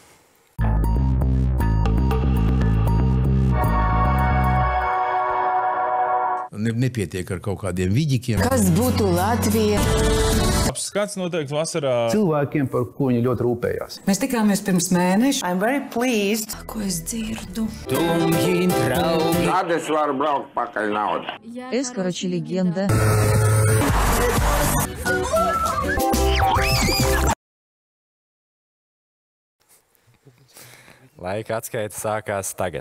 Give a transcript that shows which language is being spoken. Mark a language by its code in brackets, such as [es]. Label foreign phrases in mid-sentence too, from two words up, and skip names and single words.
[lv] Nepietiek ar kaut kādiem viģikiem. Kas būtu Latvija? Apskats noteikti vasarā. Cilvēkiem, par ko viņi ļoti rūpējās. Mēs tikāmies pirms mēneša. [en] I'm very pleased. [lv] Ko es dzirdu? Dumji draugi. Kad es varu braukt pakaļ naudā? [ru] Es, короче, легенда. [lv] Laika atskaita sākās tagad.